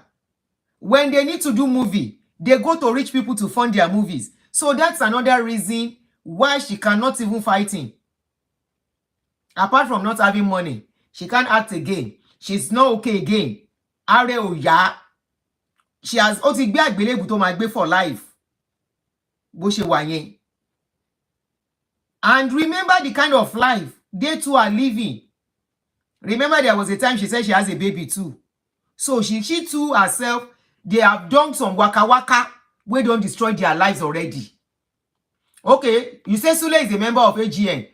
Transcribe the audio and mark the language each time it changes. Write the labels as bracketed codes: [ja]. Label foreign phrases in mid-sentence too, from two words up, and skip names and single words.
[en] When they need to do movie, they go to rich people to fund their movies. So that's another reason why she cannot even fight him. Apart from not having money, she can't act again. She's not okay again. Are oya. She has [yo] ti gbé àgbélébù tó máa gbé [en] for life. [yo] Bó ṣe wà yẹn. [en] And remember the kind of life they two are living. Remember there was a time she said she has a baby too. So she too herself, they have done some waka waka where don't destroy their lives already. Okay, you say Sule is a member of AGN.